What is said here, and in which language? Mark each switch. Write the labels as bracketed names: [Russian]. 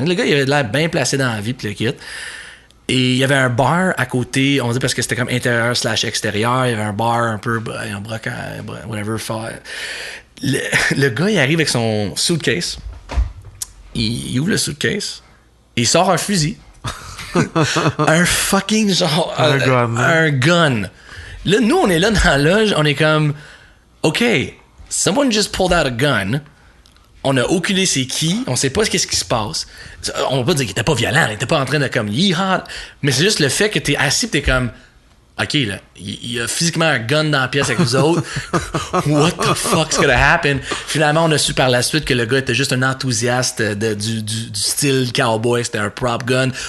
[French] Le gars, il avait l'air bien placé dans la vie, puis le kit. Et il y avait un bar à côté, on dit parce que c'était comme intérieur / extérieur. Il y avait un bar un peu en broc, whatever. Le gars, il arrive avec son suitcase. Il ouvre le suitcase. Il sort un fusil. Un fucking genre... Un gun. Là, nous, on est là dans la loge. On est comme... [English] OK, someone just pulled out a gun. [French] On a aucune idée c'est qui. On sait pas qu'est-ce qui se passe. On va pas dire qu'il était pas violent. Il était pas en train de comme... Yeehaw. Mais c'est juste le fait que t'es assis pis t'es comme... OK, là, il y a physiquement un gun dans la pièce avec vous autres. [English] What the fuck's gonna happen? [French] Finalement, on a su par la suite que le gars était juste un enthousiaste du style cowboy. C'était un prop gun.